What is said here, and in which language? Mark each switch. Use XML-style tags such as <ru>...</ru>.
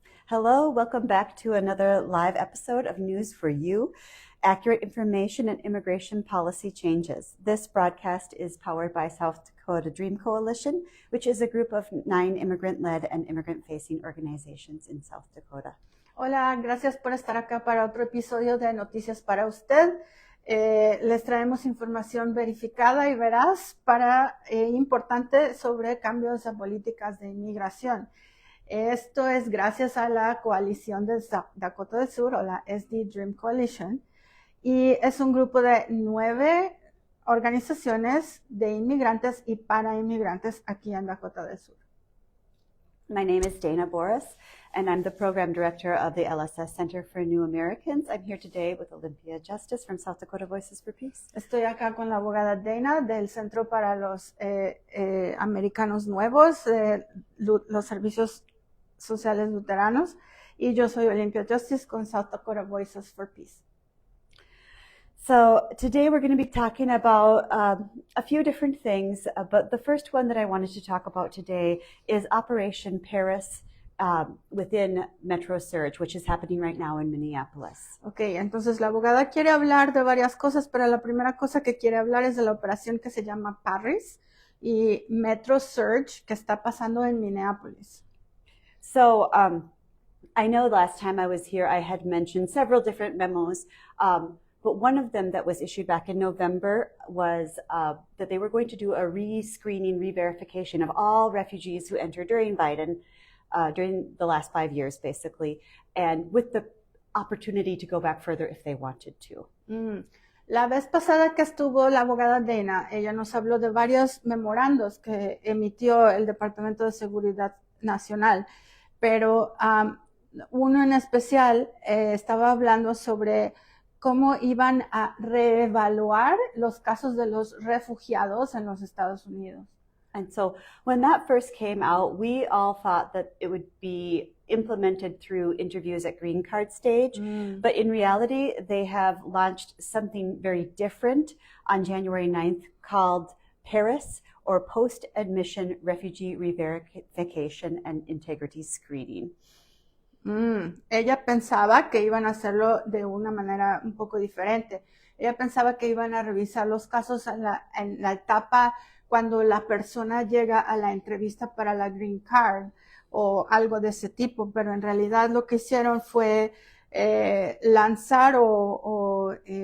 <en>Hello, welcome back to another live episode of News for You, accurate information and immigration policy changes. This broadcast is powered by South Dakota Dream Coalition, which is a group of 9 immigrant-led and immigrant-facing organizations in South Dakota.</en> <es>Hola, gracias por estar acá para otro episodio de Noticias para usted. Les traemos información verificada y veraz importante sobre cambios a políticas de inmigración. Esto es gracias a la coalición de Dakota del Sur, o la SD Dream Coalition, y es un grupo de 9 organizaciones de inmigrantes y para inmigrantes aquí en Dakota del Sur.</es> <en>My name is Dana Boris, and I'm the program director of the LSS Center for New Americans. I'm here today with Olympia Justice from South Dakota Voices for Peace.</en> <es>Estoy acá con la abogada Dana del Centro para los Americanos Nuevos, los servicios sociales luteranos, y yo soy Olympia Justice con South Dakota Voices for Peace.</es> <en>So today we're going to be talking about a few different things, but the first one that I wanted to talk about today is Operation Paris within Metro Surge, which is happening right now in Minneapolis.</en> <es>Okay, entonces la abogada quiere hablar de varias cosas, pero la primera cosa que quiere hablar es de la operación que se llama Paris y Metro Surge que está pasando en Minneapolis.</es> <en>So I know last time I was here I had mentioned several different memos, but one of them that was issued back in November was that they were going to do a re-screening, re-verification of all refugees who entered during Biden, during the last 5 years, basically, and with the opportunity to go back further if they wanted to.</en> <es>La vez pasada que estuvo la abogada Dana, ella nos habló de varios memorandos que emitió el Departamento de Seguridad Nacional, pero uno en especial estaba hablando sobre cómo iban a reevaluar los casos de los refugiados en los Estados Unidos.</es> <en>And so when that first came out, we all thought that it would be implemented through interviews at green card stage. But in reality, they have launched something very different on January 9th called PARIS, or Post-Admission Refugee Re-Verification and Integrity Screening.</en> <es>Ella pensaba que iban a hacerlo de una manera un poco diferente. Ella pensaba que iban a revisar los casos en la etapa cuando la persona llega a la entrevista para la green card o algo de ese tipo, pero en realidad lo que hicieron fue lanzar o</es>